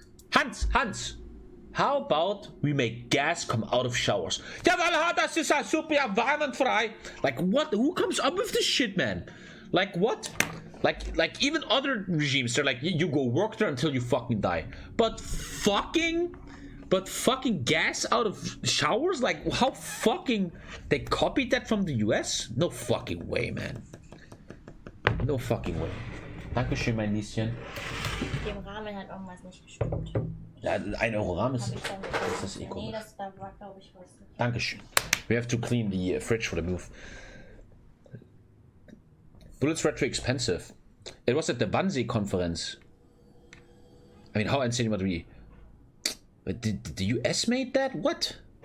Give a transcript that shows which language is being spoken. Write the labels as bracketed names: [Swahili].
[English] Hans, how about we make gas come out of showers? [German] Das ist super, warm und frei. [English] Like, what? Who comes up with this shit, man? Like, what? Like even other regimes, they're like, you go work there until you fucking die. But fucking gas out of showers? Like, how fucking... They copied that from the US? No fucking way, man. No fucking way. [German] Dankeschön, mein Lieschen. Dem Rahmen hat irgendwas nicht gestimmt. Ja, ein Euro Rahmen ist das eh komisch. Nee, das da war, glaube ich, was. Dankeschön. [English] We have to clean the fridge for the move. Bullets were too expensive. It was at the Wannsee conference. I mean, how insane would it be? But did the US made that? What?